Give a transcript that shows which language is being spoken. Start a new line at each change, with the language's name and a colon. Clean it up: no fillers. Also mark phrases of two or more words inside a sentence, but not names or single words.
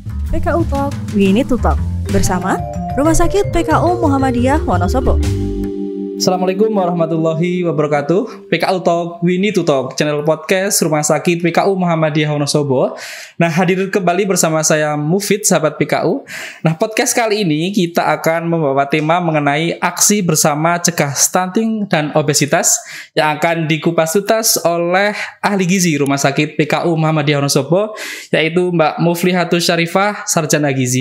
Indonesian: PKU Talk, We Need to Talk bersama Rumah Sakit PKU Muhammadiyah Wonosobo.
Arabic: السلام عليكم ورحمة الله وبركاته.
Indonesian: PKU Talk, We Need to Talk, channel podcast Rumah Sakit PKU Muhammadiyah Wonosobo. Nah, hadir kembali bersama saya Mufid, sahabat PKU. Nah, podcast kali ini kita akan membawa tema mengenai aksi bersama cegah stunting dan obesitas yang akan dikupas tuntas oleh ahli gizi Rumah Sakit PKU Muhammadiyah Wonosobo, yaitu Mbak Muflihatus Syarifah, Sarjana Gizi.